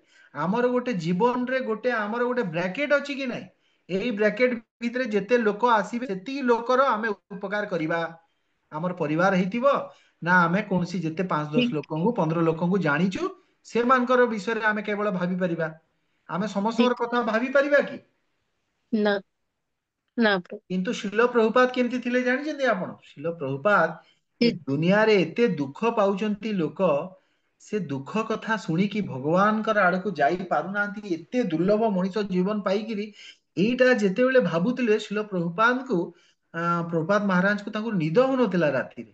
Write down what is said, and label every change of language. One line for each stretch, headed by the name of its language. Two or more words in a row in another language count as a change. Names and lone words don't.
Odia: ଆମର ଗୋଟେ ଜୀବନରେ ଆମର ଗୋଟେ ବ୍ରାକେଟ ଅଛି କି ନାଇଁ? ଏଇ ବ୍ରାକେଟ ଭିତରେ ଯେତେ ଲୋକ ଆସିବେ ସେତିକି ଲୋକର ଆମେ ଉପକାର କରିବା। ଆମର ପରିବାର ହେଇଥିବ ନା ଆମେ କୌଣସି ଯେତେ 5-10 ଲୋକଙ୍କୁ 15 ଲୋକଙ୍କୁ ଜାଣିଛୁ ସେମାନଙ୍କର ବିଷୟରେ ଆମେ କେବଳ ଭାବି ପାରିବା? ଆମେ ସମସ୍ତଙ୍କର ठीक। କଥା ଭାବି ପାରିବା କି?
Hindi: ना ना प्रभु।
Odia: କିନ୍ତୁ ଶିଲ ପ୍ରଭୁପାଦ କେମିତି ଥିଲେ ଜାଣିଛନ୍ତି ଆପଣ? ଶିଲ ପ୍ରଭୁପାଦ ଏ जी- ଦୁନିଆରେ ଏତେ ଦୁଃଖ ପାଉଛନ୍ତି ଲୋକ, ସେ ଦୁଃଖ କଥା ଶୁଣିକି ଭଗବାନଙ୍କର ଆଡକୁ ଯାଇ ପାରୁନାହାନ୍ତି, ଏତେ ଦୁର୍ଲଭ ମଣିଷ ଜୀବନ ପାଇକିରି। ଏଇଟା ଯେତେବେଳେ ଭାବୁଥିଲେ ଶିଲ ପ୍ରଭୁପାଦଙ୍କୁ, ପ୍ରଭୁପାଦ ମହାରାଜଙ୍କୁ ତାଙ୍କୁ ନିଦ ହଉନଥିଲା ରାତିରେ।